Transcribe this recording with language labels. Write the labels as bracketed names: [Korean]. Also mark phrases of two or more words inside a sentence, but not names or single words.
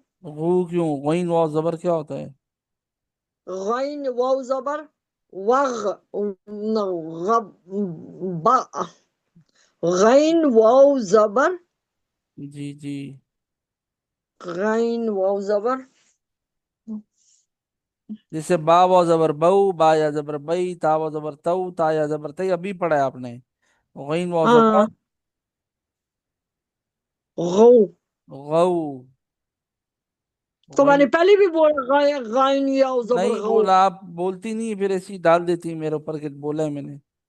[Urdu] غو کیوں؟ غین واو زبر کیا ہوتا ہے؟ غین واو زبر وغ غب با غین واو زبر جی جی. غین واو زبر جیسے با و زبر بو، با یا زبر بئی، تا و زبر تو، تا یا زبر تئی، ابھی پڑھا ہے آپ نے. غین و زبر ہاں غو غو. تو میں نے غین. پہلے بھی بولا غین یا زبر نہیں غو. بولا آپ، بولتی نہیں پھر ایسی ڈال دیتی میرے اوپر کہ بولا ہے میں نے.